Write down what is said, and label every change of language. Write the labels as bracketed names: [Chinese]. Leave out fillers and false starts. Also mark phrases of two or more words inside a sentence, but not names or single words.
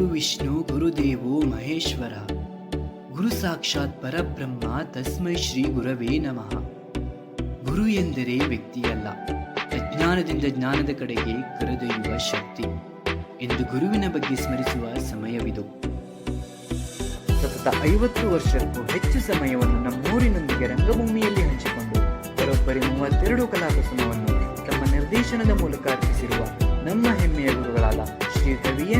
[Sanskrit] ವಿಷ್ಣು ಗುರುದೇವೋ ಮಹೇಶ್ವರ ಗುರು ಸಾಕ್ಷಾತ್ ಪರಬ್ರಹ್ಮ ತಸ್ಮೈ ಶ್ರೀ ಗುರವೇ ನಮಃ. [Kannada] ಗುರು ಎಂದರೆ ವ್ಯಕ್ತಿಯಲ್ಲ, ಅಜ್ಞಾನದಿಂದ ಜ್ಞಾನದ ಕಡೆಗೆ ಕರೆದೊಯ್ಯುವ ಶಕ್ತಿ ಎಂದು ಗುರುವಿನ ಬಗ್ಗೆ ಸ್ಮರಿಸುವ ಸಮಯವಿದು. ಸತತ 50 ವರ್ಷಕ್ಕೂ ಹೆಚ್ಚು ಸಮಯವನ್ನು ನಮ್ಮೂರಿನೊಂದಿಗೆ ರಂಗಭೂಮಿಯಲ್ಲಿ ಹಂಚಿಕೊಂಡು ಬರೋಬ್ಬರಿ 32 ಕಲಾಕುಸುಮವನ್ನು ತಮ್ಮ ನಿರ್ದೇಶನದ ಮೂಲಕ ಅರ್ಪಿಸಿರುವ ನಮ್ಮ ಹೆಮ್ಮೆಯ ಗುರುಗಳಾದ ಶ್ರೀಯುತ ವಿ.ಎನ್.